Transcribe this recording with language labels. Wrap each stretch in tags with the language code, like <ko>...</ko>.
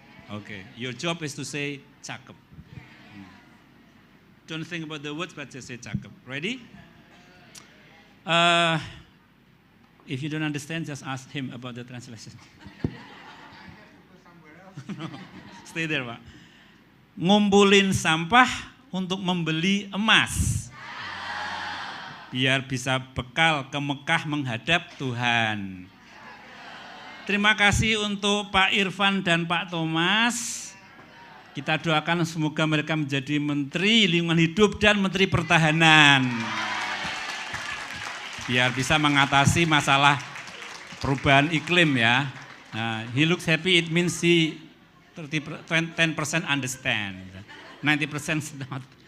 <en>Okay, your job is to say cakep. Don't think about the words, but just say cakep. Ready? If you don't understand, just ask him about the translation. No, stay there, Pak.</en> <id>Ngumpulin sampah untuk membeli emas, biar bisa bekal ke Mekah menghadap Tuhan. Terima kasih untuk Pak Irfan dan Pak Thomas. Kita doakan semoga mereka menjadi Menteri Lingkungan Hidup dan Menteri Pertahanan. Biar bisa mengatasi masalah perubahan iklim ya.</id> <en>He looks happy, it means he 10% understand, 90% not.</en>